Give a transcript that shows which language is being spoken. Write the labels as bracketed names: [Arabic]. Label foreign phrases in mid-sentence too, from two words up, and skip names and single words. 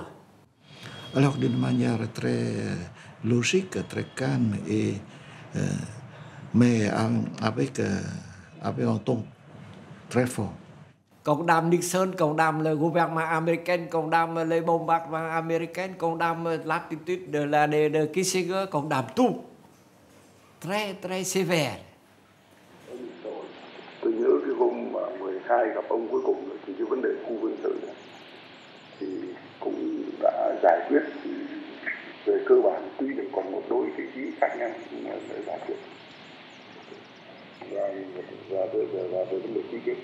[French] Alors, d'une manière très logique, très calme, mais avec un ton très fort. Condamne Nixon, condamne le gouvernement américain, condamne les bombardements américains, condamne l'attitude de Kissinger, condamne tout. Très, très sévère. [Vietnamese] Tôi nhớ cái hôm mà 12 gặp ông cuối cùng thì cái vấn đề khu quân sự thì cũng đã giải quyết về cơ bản, tuy là còn một đôi vị trí khác nhau nhưng mà đã giải quyết. Và về vấn đề chi tiết.